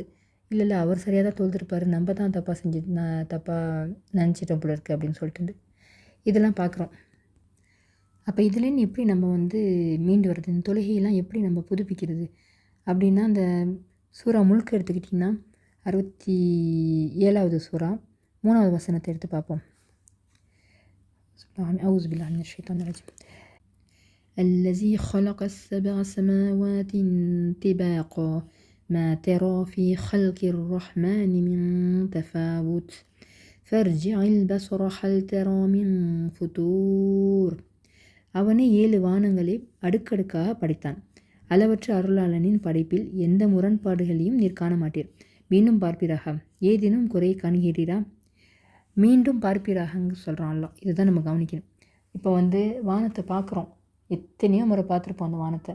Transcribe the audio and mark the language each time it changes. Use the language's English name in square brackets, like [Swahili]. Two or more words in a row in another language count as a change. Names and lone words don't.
[Tamil] இல்லை அவர் சரியாக தான் தொழுதுருப்பார், நம்ம தான் தப்பாக நினச்சிட்டோம் போல இருக்குது அப்படின்னு சொல்லிட்டு இதெல்லாம் பார்க்குறோம். அப்போ இதுலேருந்து எப்படி நம்ம வந்து மீண்டு வர்றது, இந்த தொழுகையெல்லாம் எப்படி நம்ம புதுப்பிக்கிறது அப்படின்னா, அந்த சூறா முழுக்க எடுத்துக்கிட்டிங்கன்னா 67வது சூறா 3வது வசனத்தை எடுத்து பார்ப்போம். [Arabic] أعوذ بالله من الشيطان الرجيم. الذي خلق السبع سماوات طباقا ما ترى في خلق الرحمن من تفاوت فارجع البصر هل ترى من فطور. [Tamil] அவனே 7 வானங்களை அடுக்கடுக்காக படைத்தான். அளவற்ற அருளாளனின் படைப்பில் எந்த முரண்பாடுகளையும் நீர் காண மாட்டீர். மீண்டும் பார்ப்பீராக, ஏதேனும் குறை காண்கிறீரா? மீண்டும் பார்ப்பீராகன்னு சொல்கிறான் அல்லாஹ். இதுதான் நம்ம கவனிக்கணும். இப்போ வந்து வானத்தை பார்க்குறோம், எத்தனையோ முறை பார்த்துருப்போம் அந்த வானத்தை.